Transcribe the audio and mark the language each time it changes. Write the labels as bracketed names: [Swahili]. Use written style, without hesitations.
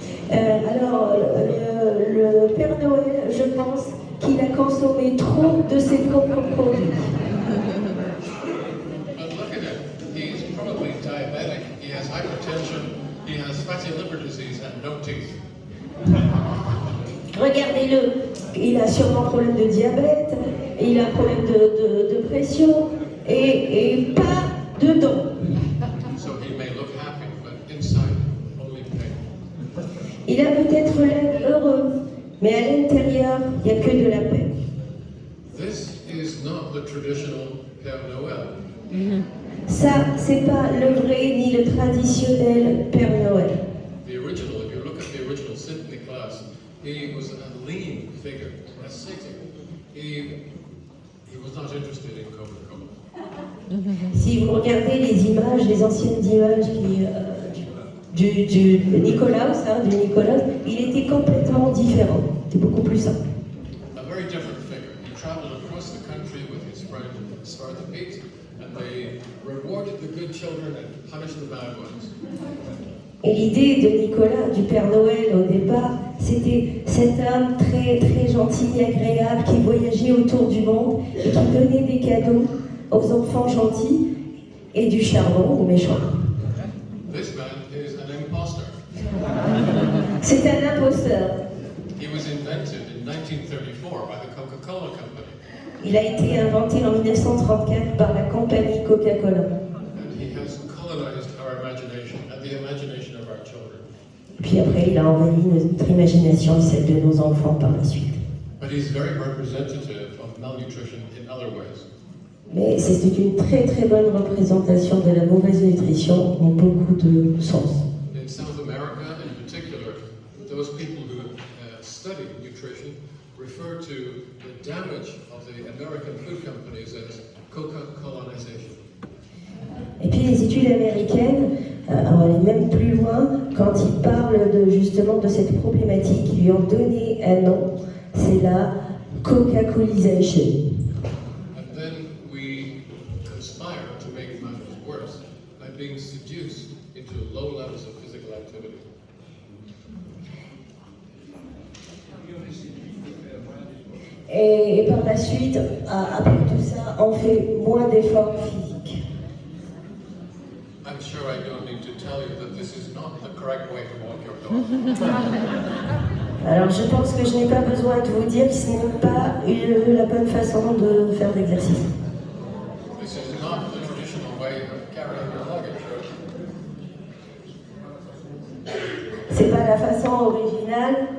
[French] Alors, le Père Noël, je pense qu'il a consommé trop de ses propres produits. [English] But look at him. He's probably diabetic, he has hypertension, he has fatty liver disease and no teeth. [French] Regardez-le, il a sûrement un problème de diabète, il a un problème de pression et pas de dents. [English] So he may look happy, but inside, only pain. [French] Il a peut-être l'air heureux, mais à l'intérieur, il n'y a que de la peine. [English] This is not the traditional Père Noël. [French] Ça, c'est pas le vrai ni le traditionnel Père Noël. [English] The original, if you look at the original symphony class, he was a lean figure, ascetic. He was not interested in Coca-Cola. [French] Si vous regardez les images, les anciennes images du Nicolas, il était complètement différent. C'était beaucoup plus simple. [English] A very different figure. He traveled across the country with his friend Sparta Pete, and they rewarded the good children and punished the bad ones. [French] Et l'idée de Nicolas, du Père Noël au départ, c'était cet homme très très gentil, agréable, qui voyageait autour du monde et qui donnait des cadeaux aux enfants gentils et du charbon aux méchants. [English] This man is an imposter. [French] C'est un imposteur. [English] He was invented in 1934 by the Coca-Cola Company, [French] Il a été inventé en 1934 par la compagnie Coca-Cola. [English] and he has colonized our imagination and the imagination of our children. [French] Puis après, il a envahi notre imagination et celle de nos enfants par la suite. [English] But he's very representative of malnutrition in other ways. [French] Mais c'est une très très bonne représentation de la mauvaise nutrition en beaucoup de sens. [English] In South America, in particular, those people who study nutrition refer to the damage of the American food companies as Coca-colonization. [French] Et puis les études américaines, on va aller même plus loin, quand ils parlent justement de cette problématique, ils lui ont donné un nom, c'est la Coca-colisation. [English] And then we conspire to make matters worse by being seduced into low levels of physical activity. [French] Et par la suite, après tout ça, on fait moins d'efforts physiques. [English] I'm sure I don't need to tell you that this is not the correct way to walk your dog. [French] Alors je pense que je n'ai pas besoin de vous dire que ce n'est pas la bonne façon de faire l'exercice. [English] This is not the traditional way of carrying your luggage. [French] C'est pas la façon originale